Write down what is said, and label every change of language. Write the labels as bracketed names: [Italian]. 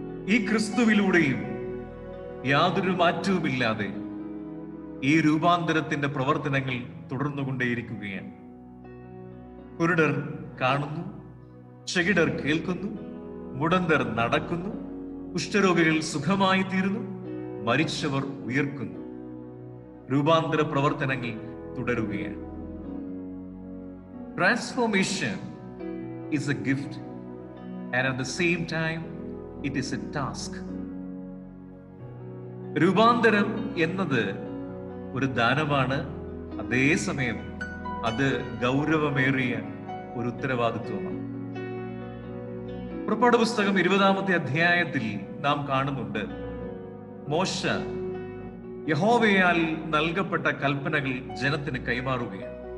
[Malayalam] ഈ ക്രിസ്തുവിലൂടെയും യാതൊരു മാറ്റവുമില്ലാതെ ഈ രൂപാന്തരത്തിന്റെ പ്രവർത്തനങ്ങൾ തുടർന്നുകൊണ്ടേയിരിക്കുകയാണ്. കുരുടർ കാണുന്നു, ചെകിടർ കേൾക്കുന്നു, മുടന്തർ നടക്കുന്നു, കുഷ്ഠരോഗികൾ സുഖമായി തീരുന്നു, മരിച്ചവർ ഉയർക്കുന്നു. രൂപാന്തര പ്രവർത്തനങ്ങൾ തുടരുകയാണ്. [English] Transformation is a gift and at the same time it is a task. [Malayalam] രൂപാന്തരം എന്നത് ഒരു ദാനമാണ്, അതേസമയം അത് ഗൗരവമേറിയ ഒരു ഉത്തരവാദിത്വമാണ്. പുറപ്പാട് പുസ്തകം 20-ാമത്തെ അധ്യായത്തിൽ നാം കാണുന്നുണ്ട്, മോശ യഹോവയാൽ നൽകപ്പെട്ട കൽപ്പനകൾ ജനത്തിന് കൈമാറുകയാണ്.